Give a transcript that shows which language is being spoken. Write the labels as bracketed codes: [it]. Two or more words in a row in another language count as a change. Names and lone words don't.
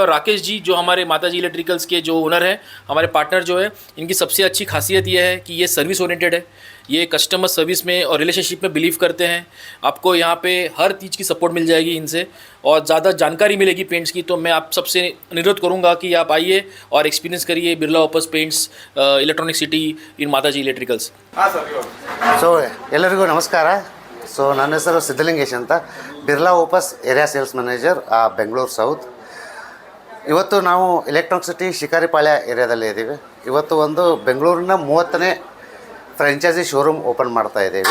[hi] और राकेश जी जो हमारे माता जी इलेक्ट्रिकल्स के जो ओनर हैं, हमारे पार्टनर जो है, इनकी सबसे अच्छी खासियत ये है कि ये [en] service oriented [hi] है, ये [en] customer service [hi] में और रिलेशनशिप में बिलीव करते हैं। आपको यहाँ पे हर चीज़ की सपोर्ट मिल जाएगी इनसे, और ज़्यादा जानकारी मिलेगी पेंट्स की। तो मैं आप सबसे अनुरोध करूँगा कि आप आइए और एक्सपीरियंस करिए बिरला ओपस पेंट्स इलेक्ट्रॉनिक सिटी इन माता जी इलेक्ट्रिकल्स। [kn] ಸೊ ಎಲ್ಲರಿಗೂ ನಮಸ್ಕಾರ. ಸೊ ನನ್ನ ಹೆಸರು ಸಿದ್ಧಲಿಂಗೇಶ್ ಅಂತ, ಬಿರ್ಲಾ ಓಪಸ್ [en] area sales manager [kn] ಬೆಂಗಳೂರು ಸೌತ್. ಇವತ್ತು ನಾವು ಎಲೆಕ್ಟ್ರಾನಿಕ್ ಸಿಟಿ ಶಿಕಾರಿಪಾಳ್ಯ ಏರಿಯಾದಲ್ಲಿ ಇದ್ದೀವಿ. ಇವತ್ತು ಒಂದು ಬೆಂಗಳೂರಿನ 30ನೇ [en] franchise showroom open [kn] ಮಾಡ್ತಾ ಇದ್ದೀವಿ.